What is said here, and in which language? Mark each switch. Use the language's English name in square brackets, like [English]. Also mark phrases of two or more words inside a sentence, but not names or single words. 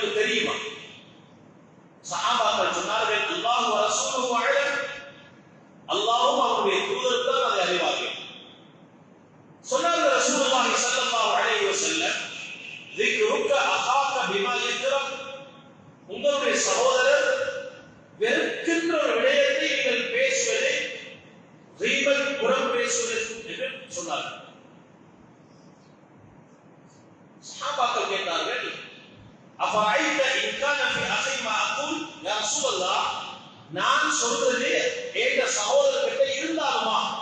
[Tamil] தெரியுமா? சஹாபாக்கள் சொன்னார்கள், [Arabic] الله ورسوله أعلم, [Tamil] அல்லாஹ்வும் அவருடைய தூதரும் தான் அதை அறிவார்கள். சொன்னார்கள் [Arabic] رسول الله صلى الله عليه وسلم, ذِكْرُكَ أَخَاكَ بِمَا يَكْرَهُ, [Tamil] உங்களுடைய சகோதரர் வெறுக்கின்ற ஒரு விடயத்தை நீங்கள் பேசுவதை கீபத், புறம் பேசுவது என்று சொன்னார்கள். சஹாபாக்கள் கேட்டார்கள், [Arabic] أفرأيت إن كان في أخي ما أقول يا رسول الله, [Tamil] நான் சொல்றது எங்க சகோதரர்கிட்ட இருந்தாலுமா?